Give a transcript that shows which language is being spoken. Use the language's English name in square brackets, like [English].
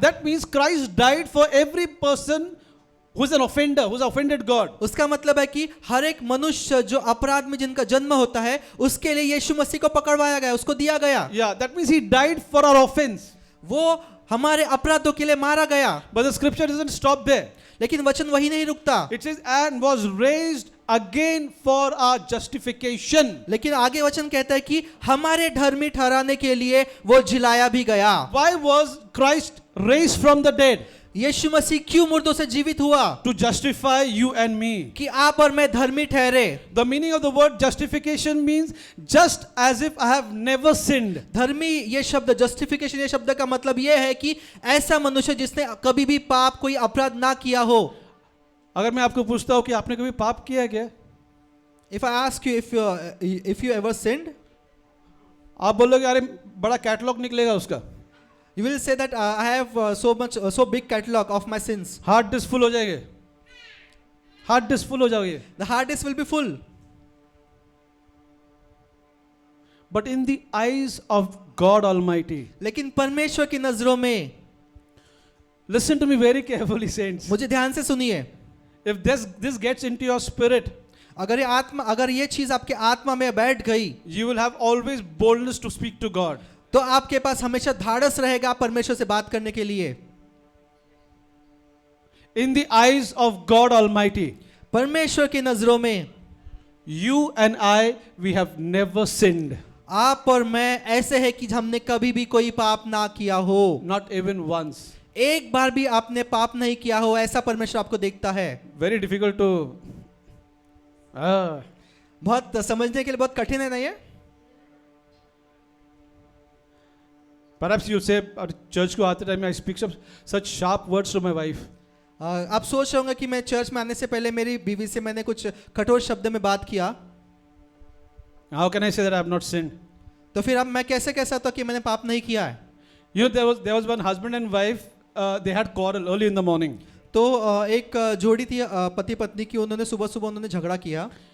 [English] That means Christ died for every person who's an offender, who's offended God. [Hindi] उसका मतलब है कि हर एक मनुष्य जो अपराध में जिनका जन्म होता है, उसके लिए यीशु मसीह को पकड़वाया गया, उसको दिया गया। [English] Yeah, that means he died for our offense. [Hindi] वो हमारे अपराधों के लिए मारा गया। [English] But the scripture doesn't stop there. [Hindi] लेकिन वचन वही नहीं रुकता। [English] It says, and was raised again for our justification. [Hindi] लेकिन आगे वचन कहता है कि हमारे धर्मी ठहराने के लिए वो जिलाया भी गया। [English] Why was Christ raised from the dead? [Hindi] यीशु मसीह क्यों मुर्दों से जीवित हुआ? [English] To justify you and me. [Hindi] कि आप और मैं धर्मी ठहरे। [English] The meaning of the word justification means just as if I have never sinned. [Hindi] धर्मी ये शब्द, जस्टिफिकेशन ये शब्द का मतलब ये है कि ऐसा मनुष्य जिसने कभी भी पाप, कोई अपराध ना किया हो। अगर मैं आपको पूछता हूँ कि आपने कभी पाप किया क्या? [English] If I ask you if you ever sinned, [Hindi] आप बोलोगे अरे बड़ा कैटलॉग निकलेगा उसका, [English] you will say that I have so big catalog of my sins. [Hindi] Hard disk full हो जाएंगे, हार्ड डिस्क फुल हो जाओगे. [English] The hard disk will be full. But in the eyes of God Almighty, [Hindi] लेकिन परमेश्वर की नजरों में [English] Listen to me very carefully, saints. [Hindi] मुझे ध्यान से सुनिए, [English] If this gets into your spirit, [Hindi] अगर ये चीज आपके आत्मा में बैठ गई, [English] you will have always boldness to speak to God. [Hindi] तो आपके पास हमेशा धाड़स रहेगा परमेश्वर से बात करने के लिए। [English] In the eyes of God Almighty, [Hindi] परमेश्वर की नजरों में [English] you and I, we have never sinned. [Hindi] आप और मैं ऐसे है कि हमने कभी भी कोई पाप ना किया हो, [English] Not even once. [Hindi] एक बार भी आपने पाप नहीं किया हो, ऐसा परमेश्वर आपको देखता है। [English] Very difficult to. [Hindi] बहुत समझने के लिए बहुत कठिन है ना ये। [English] Perhaps you say, church [Hindi] को आते [English] time I speak such sharp words to my wife. [Hindi] आप सोच रहे होंगे कि मैं चर्च में आने से पहले मेरी बीवी से मैंने कुछ कठोर शब्द में बात किया, [English] How can I say that I have not sinned? [Hindi] तो फिर अब मैं कैसे कह सकता हूं कि मैंने पाप नहीं किया है। [English] You know, there was one husband and wife. They had quarrel early in the morning, [Hindi] तो एक जोड़ी थी पति पत्नी की, उन्होंने सुबह सुबह उन्होंने झगड़ा किया,